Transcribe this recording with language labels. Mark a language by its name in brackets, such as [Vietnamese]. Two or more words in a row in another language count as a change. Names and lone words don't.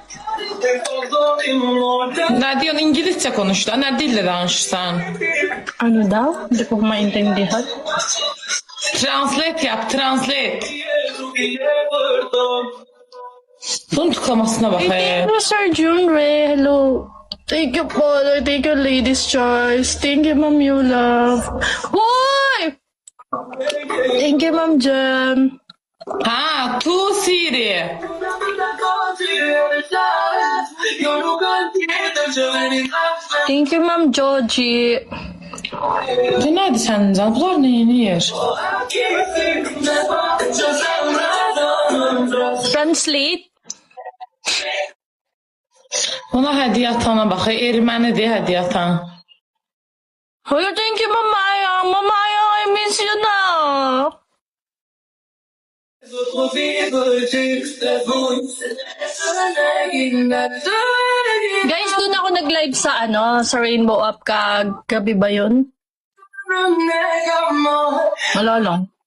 [Turkish] Ne diyorsun? İngilizce konuş da. Ne dille danışırsan? [Filipino] Ano daw? Hindi ko maintindihan. [Turkish] Translate yap, translate. Bunun tıklamasına bak. [English] Thank you, Sir Junre. Hello. Thank you po. Thank you, Ladies Choice. Thank you, Ma'am Yula. Hoy! Thank you, Ma'am Jem. Ha, tu Siri. Thank you, Ma'am Joji. [Turkish] Bu nerede senin can? Bunlar neyini yer? Translate. Ona hediye atana bak. Ermenidir hediye atan. Hoy, [English] thank you, Ma'am Maya. Ma'am Maya, I miss you na. [Filipino] Guys, doon ako nag-live sa sa Rainbow Up gabi ba yun? Wala lang.